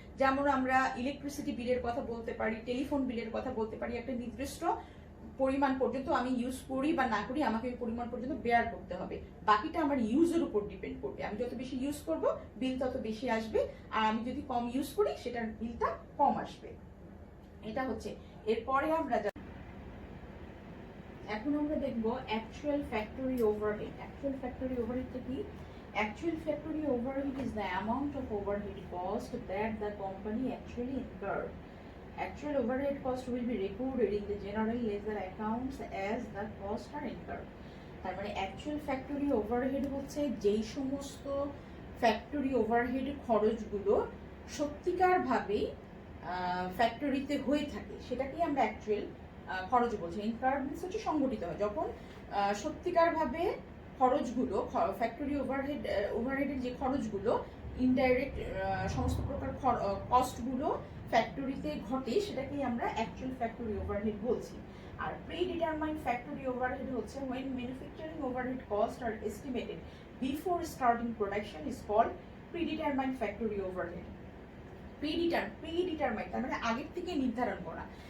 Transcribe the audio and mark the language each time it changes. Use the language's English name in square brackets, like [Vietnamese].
[Bangla] যেমন আমরা ইলেকট্রিসিটি বিলের কথা বলতে পারি, টেলিফোন বিলের কথা বলতে পারি, একটা নির্দিষ্ট পরিমাণ পর্যন্ত আমি ইউজ করি বা না করি আমাকে ওই পরিমাণ পর্যন্ত বেয়ার করতে হবে, বাকিটা আমার ইউজের উপর ডিপেন্ড করবে। আমি যত বেশি ইউজ করব বিল তত বেশি আসবে, আর আমি যদি কম ইউজ করি সেটার বিলটা কম আসবে। এটা হচ্ছে। এরপরে আমরা এখন আমরা দেখবো actual factory overhead. Actual factory ওভারহেডটা কি? [English] Actual factory overhead is the amount of overhead cost that the company actually incurred. Actual overhead cost will be recorded in the general ledger accounts as the costs are incurred. [Bangla] তার মানে actual factory overhead হচ্ছে যেই সমস্ত factory overhead খরচগুলো সত্যিকার ভাবে ফ্যাক্টরিতে হয়ে থাকে সেটাকেই আমরা অ্যাকচুয়াল খরচ বলছি। ইনকার্ড মিন্স হচ্ছে সংগঠিত হয়, যখন সত্যিকার ভাবে খরচগুলো ফ্যাক্টরি ওভারহেডের যে খরচগুলো ইনডাইরেক্ট সমস্ত প্রকার কস্টগুলো ফ্যাক্টরিতে ঘটে সেটাকেই আমরা অ্যাকচুয়াল ফ্যাক্টরি ওভারহেড বলছি। আর প্রি ডিটারমাইন্ড ফ্যাক্টরি ওভারহেড হচ্ছে [English] when manufacturing overhead costs are estimated before starting production is called predetermined factory overhead. [Bangla] predetermined তার মানে আগের থেকে নির্ধারণ করা।